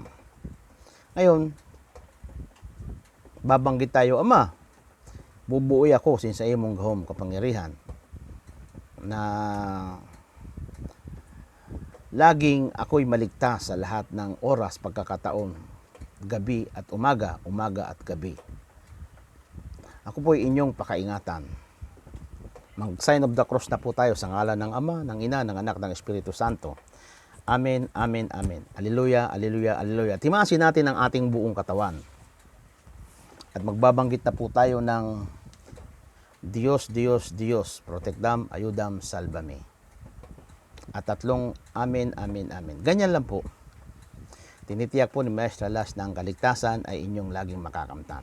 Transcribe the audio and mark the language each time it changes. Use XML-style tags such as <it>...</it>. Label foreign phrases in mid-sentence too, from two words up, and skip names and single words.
<tl>Ngayon, babanggit tayo, Ama,</tl> <ceb>bubuoy ako sin sa imong gahom</ceb> <tl>kapangyarihan na laging ako'y maligtas sa lahat ng oras, pagkakataon, gabi at umaga, umaga at gabi. Ako po'y inyong pakaingatan. Mag-</tl> <en>sign of the cross</en> <tl>na po tayo sa ngalan ng Ama, ng Ina, ng Anak, ng Espiritu Santo. Amen, amen, amen. Alleluia, alleluia, alleluia. Timasin natin ang ating buong katawan. At magbabanggit na po tayo ng Diyos, Diyos, Diyos,</tl> <la>protectam, ayudam, salvame.</la> <tl>At tatlong amen, amen, amen. Ganyan lang po. Tinitiyak po ni Maestra Las na ang kaligtasan ay inyong laging makakamtan.</tl>